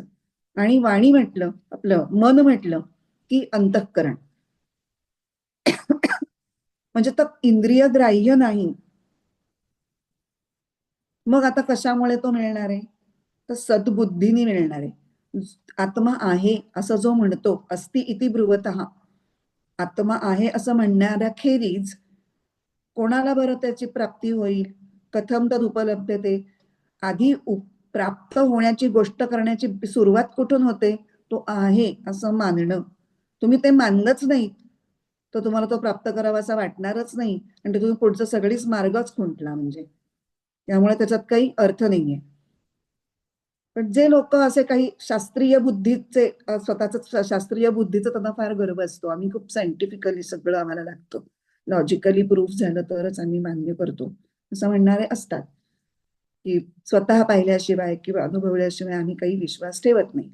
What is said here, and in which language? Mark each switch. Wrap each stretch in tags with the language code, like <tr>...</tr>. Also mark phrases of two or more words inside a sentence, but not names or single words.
<mr>आणि वाणी म्हटलं, आपलं मन म्हटलं की अंतःकरण, म्हणजे तर इंद्रिय ग्राह्य नाही. मग आता कशामुळे तो मिळणार आहे? तर सद्बुद्धीने मिळणार आहे. आत्मा आहे असं जो म्हणतो,</mr> <sa>अस्ति इति ब्रुवतः,</sa> <mr>आत्मा आहे असं म्हणणाऱ्या खेरीज कोणाला बरं त्याची प्राप्ती होईल?</mr> <sa>कथम तद उपलब्धते,</sa> <mr>आधी प्राप्त होण्याची गोष्ट करण्याची सुरुवात कुठून होते? तो आहे असं मानणं. तुम्ही ते मानलंच नाही तर तुम्हाला तो प्राप्त करावा असा वाटणारच नाही, आणि तुम्ही पुढचं सगळीच मार्गच खुंटला म्हणजे. त्यामुळे त्याच्यात काही अर्थ नाहीये. पण जे लोक असे काही शास्त्रीय बुद्धीचे, स्वतःच शास्त्रीय बुद्धीचा त्यांना फार गर्व असतो, आम्ही खूप सायंटिफिकली सगळं आम्हाला लागतं,</mr> <en>logically proof</en> <mr>झालं तरच आम्ही मान्य करतो, असं म्हणणारे असतात, की स्वतः पाहिल्याशिवाय किंवा अनुभवल्याशिवाय आम्ही काही विश्वास ठेवत नाही.</mr>